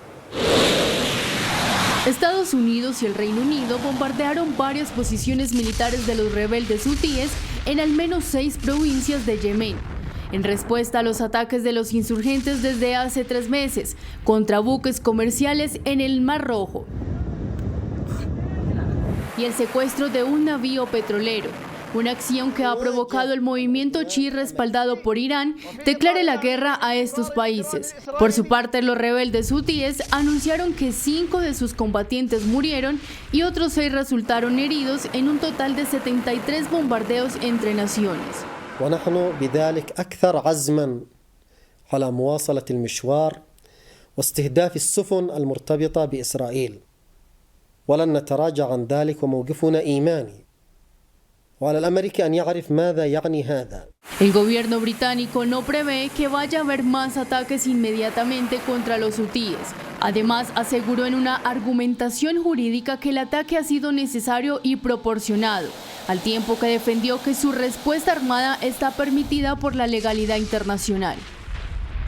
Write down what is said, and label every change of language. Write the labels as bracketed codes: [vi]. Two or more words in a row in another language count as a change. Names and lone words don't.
[es] Estados Unidos y el Reino Unido bombardearon varias posiciones militares de los rebeldes hutíes en al menos 6 provincias de Yemen, en respuesta a los ataques de los insurgentes desde hace 3 meses contra buques comerciales en el Mar Rojo y el secuestro de un navío petrolero, una acción que ha provocado el movimiento chií respaldado por Irán declare la guerra a estos países. Por su parte, los rebeldes hutíes anunciaron que 5 de sus combatientes murieron y otros 6 resultaron heridos en un total de 73 bombardeos entre naciones. [ar] ونحن بذلك أكثر عزما على مواصلة المشوار واستهداف السفن المرتبطة بإسرائيل. ولن نتراجع عن ذلك وموقفنا إيماني وعلى الأمريكي أن يعرف ماذا يعني هذا. [es] El gobierno británico no prevé que vaya a haber más ataques inmediatamente contra los hutíes. Además, aseguró en una argumentación jurídica que el ataque ha sido necesario y proporcionado, al tiempo que defendió que su respuesta armada está permitida por la legalidad internacional.